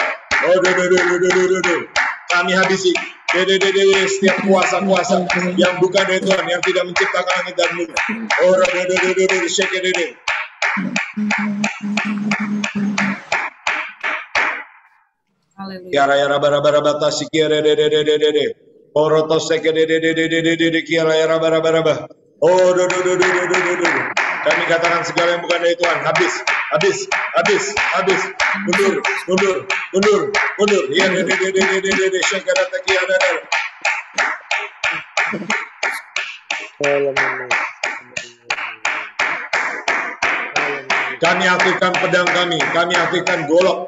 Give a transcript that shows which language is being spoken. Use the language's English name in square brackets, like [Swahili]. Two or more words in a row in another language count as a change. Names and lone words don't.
[Indonesian] Oh, kami habisi setiap kuasa-kuasa yang bukan dari Tuhan, yang tidak menciptakan langit dan bumi. Oh, Kiara ya raba sikiere Orotos sekede kiara ya raba. Oh, kami katakan segala yang bukan dari Tuhan habis. Mundur. Ya, syakara takiada. Kami aktifkan pedang kami aktifkan golok.